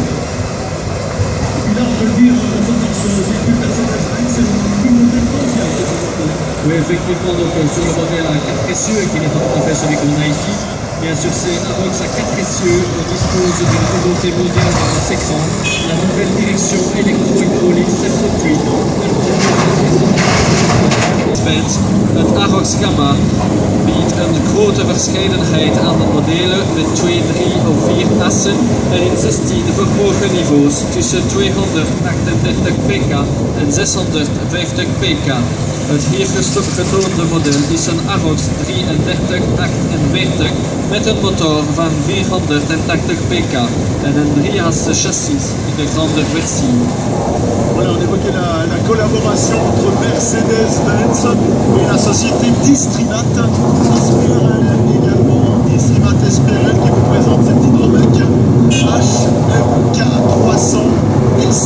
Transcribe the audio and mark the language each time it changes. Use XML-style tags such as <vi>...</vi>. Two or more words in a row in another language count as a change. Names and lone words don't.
<fr>Et puis là, on peut le dire, on s'entend sur le véhicule Mercedes-Benz, c'est le plus modèle mondial. Oui, effectivement, donc sur le modèle à 4 essieux, qui n'est pas tout à fait celui qu'on a ici, bien sûr, c'est Arocs à 4 essieux. On dispose d'une nouveauté mondiale dans notre écran, la nouvelle direction électro-hydraulique 78.</fr> <nl>Het Arocs Gamma biedt een grote verscheidenheid aan modellen met 2, 3 of 4 assen en in 16 verhogen niveaus tussen 238 pk en 650 pk. Het hier getoonde model is een Arocs 3348 met een motor van 480 pk en een 3-assen chassis in de grande versie.</nl> <fr>Voilà, on évoquait la collaboration entre Mercedes-Benz et la société Distrimat Esperel également. Distrimat Esperel qui vous présente cette hydromec HMK 300 LC.</fr>